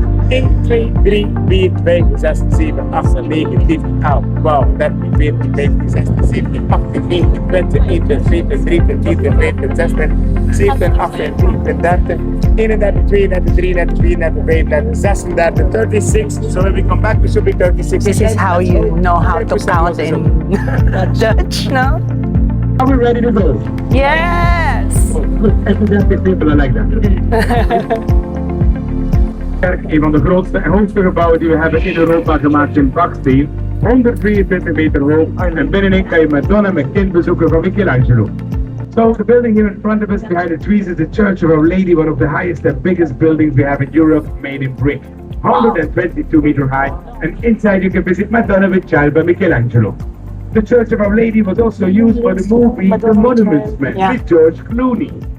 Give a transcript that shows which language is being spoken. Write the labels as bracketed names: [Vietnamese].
[English] 1, 2, 3, 4, 5, 6, 7, 8, 9, 10, 11, 12, 13, 14, 15, 16, 17, 18, 19, 20, 21, 22, 23, 24, 25, 26, 27, 28, 30, 31, 32, 33, 34, 35, 36, 36. So when we come back, we should be 36. This is how you know how to count in Dutch, no? Are we ready to go? Yes! Enthusiastic people are like that. [Dutch] Een van de grootste en hoogste gebouwen die we hebben in Europa gemaakt in baksteen. 123 meter hoog en binnenin kan je Madonna met kind bezoeken van Michelangelo. [English] So the building here in front of us behind the trees is the Church of Our Lady, one of the highest and biggest buildings we have in Europe, made in brick. 122 meter high, and inside you can visit Madonna with child by Michelangelo. The Church of Our Lady was also used for the movie The Monuments Men with George Clooney.